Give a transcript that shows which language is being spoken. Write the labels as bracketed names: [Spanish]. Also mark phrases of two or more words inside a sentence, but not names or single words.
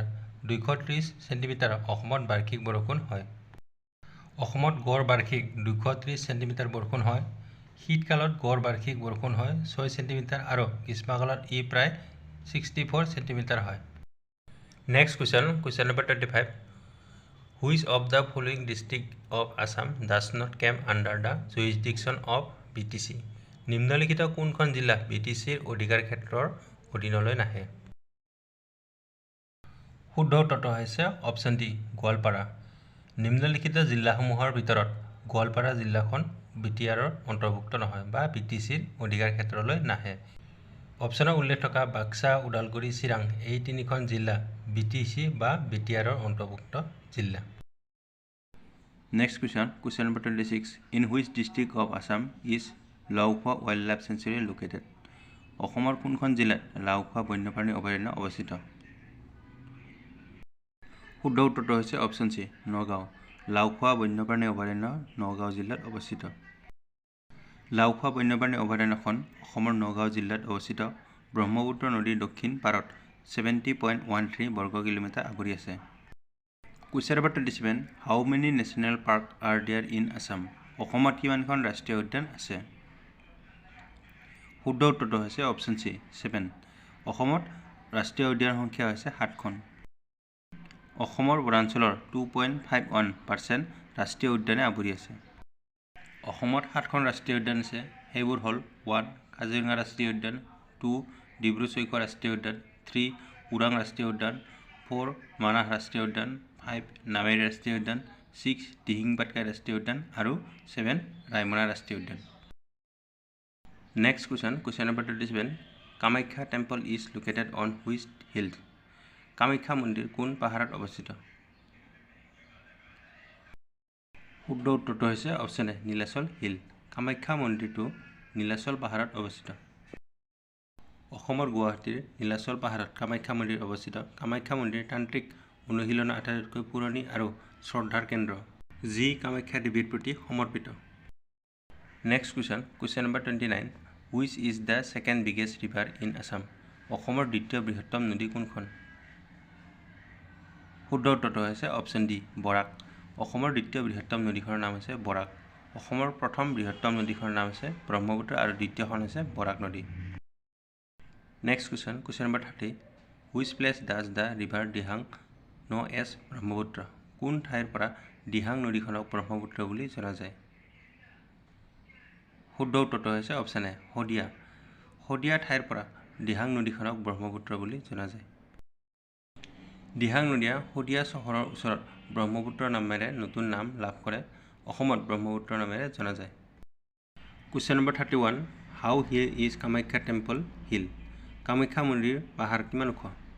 [Assamese] 230 চেণ্টিমিটাৰ অসমত বাৰ্ষিক বৰষুণ হয়। অসমত গড় বাৰ্ষিক 230 চেণ্টিমিটাৰ বৰষুণ হয়। শীতকালত গড় বাৰ্ষিক বৰষুণ হয় 6 সেন্টিমিটাৰ আৰু গ্ৰীষ্মকালত ই প্ৰায় 64 সেন্টিমিটাৰ হয় [English] Next question number 25 Which of the following district of Assam does not come under the jurisdiction of BTC [Assamese] নিম্নলিখিত কোনখন জিলা BTCৰ অধিকাৰ ক্ষেত্ৰৰ অধীনলৈ নাহে শুদ্ধ উত্তৰটো হৈছে [English] Option D [Assamese] গোৱালপাৰা নিম্নলিখিত জিলাসমূহৰ ভিতৰত গোৱালপাৰা জিলাখন বিটিআৰৰ অন্তৰ্ভুক্ত নহয় বা BTCৰ অধিকাৰ ক্ষেত্ৰলৈ নাহে অপচনত উল্লেখ থকা বাক্সা উদালগুৰি চিৰাং এই তিনিখন জিলা BTC বা বিটিআৰৰ অন্তৰ্ভুক্ত জিলা [English] Next question number 26 In which district of Assam is Laukha Wildlife Sanctuary located [Assamese] অসমৰ কোনখন জিলাত লাউখোৱা বন্যপ্ৰাণী অভয়াৰণ্য অৱস্থিত শুদ্ধ উত্তৰটো হৈছে [English] Option C [Assamese] নগাঁও লাউখোৱা বন্যপ্ৰাণী অভয়াৰণ্য নগাঁও জিলাত অৱস্থিত লাউখোৱা বন্যপ্ৰাণী অভয়াৰণ্যখন অসমৰ নগাঁও জিলাত অৱস্থিত ব্ৰহ্মপুত্ৰ নদীৰ দক্ষিণ পাৰত 70.13 বৰ্গ কিলোমিটাৰ আগুৰি আছে [English] Question number 27 How many national parks are there in Assam [Assamese] অসমত কিমানখন ৰাষ্ট্ৰীয় উদ্যান আছে শুদ্ধ উত্তৰটো হৈছে [English] Option C [Assamese] 7 অসমত ৰাষ্ট্ৰীয় উদ্যানৰ সংখ্যা হৈছে 7খন অসমৰ বনাঞ্চলৰ 2.51% ৰাষ্ট্ৰীয় উদ্যানে আৱৰি আছে অসমত 7খন ৰাষ্ট্ৰীয় উদ্যান আছে সেইবোৰ হ'ল 1 কাজিৰঙা ৰাষ্ট্ৰীয় উদ্যান 2 ডিব্ৰু-চৈখোৱা ৰাষ্ট্ৰীয় উদ্যান 3 ওৰাং ৰাষ্ট্ৰীয় উদ্যান 4 মানাহ ৰাষ্ট্ৰীয় উদ্যান 5 নামেৰি ৰাষ্ট্ৰীয় উদ্যান 6 দিহিং পাটকাই ৰাষ্ট্ৰীয় উদ্যান আৰু 7 ৰায়মনা ৰাষ্ট্ৰীয় উদ্যান [English] Next question number 27 Kamakhya Temple is located on which hill [Assamese] কামাখ্যা মন্দিৰ কোন পাহাৰত অৱস্থিত শুদ্ধ উত্তৰটো হৈছে [English] Option A [Assamese] নীলাচল হিল কামাখ্যা মন্দিৰটো নীলাচল পাহাৰত অৱস্থিত অসমৰ গুৱাহাটীৰ নীলাচল পাহাৰত কামাখ্যা মন্দিৰ অৱস্থিত কামাখ্যা মন্দিৰ তান্ত্ৰিক অনুশীলনৰ আটাইতকৈ পুৰণি আৰু শ্ৰদ্ধাৰ কেন্দ্ৰ যি কামাখ্যা দেৱীৰ প্ৰতি সমৰ্পিত [English] Next question number 29 Which is the second biggest river in Assam [Assamese] অসমৰ দ্বিতীয় বৃহত্তম নদী কোনখন শুদ্ধ উত্তৰটো হৈছে [English] Option D [Assamese] বৰাক অসমৰ দ্বিতীয় বৃহত্তম নদীখনৰ নাম হৈছে বৰাক অসমৰ প্ৰথম বৃহত্তম নদীখনৰ নাম হৈছে ব্ৰহ্মপুত্ৰ আৰু দ্বিতীয়খন হৈছে বৰাক নদী [English] Next question number 30 Which place does the river Dibang know as Brahmaputra [Assamese] কোন ঠাইৰ পৰা দিহাং নদীখনক ব্ৰহ্মপুত্ৰ বুলি জনা যায় শুদ্ধ উত্তৰটো হৈছে [English] Option A [Assamese] শদিয়া ঠাইৰ পৰা দিহাং নদীখনক ব্ৰহ্মপুত্ৰ বুলি জনা যায় দিহাং নদীয়ে শদিয়া চহৰৰ ওচৰত ব্ৰহ্মপুত্ৰ নামেৰে নতুন নাম লাভ কৰে অসমত ব্ৰহ্মপুত্ৰ নামেৰে জনা যায় [English] Question number 31 How here is Kamakhya Temple Hill [Assamese] কামাখ্যা মন্দিৰ পাহাৰ কিমান ওখ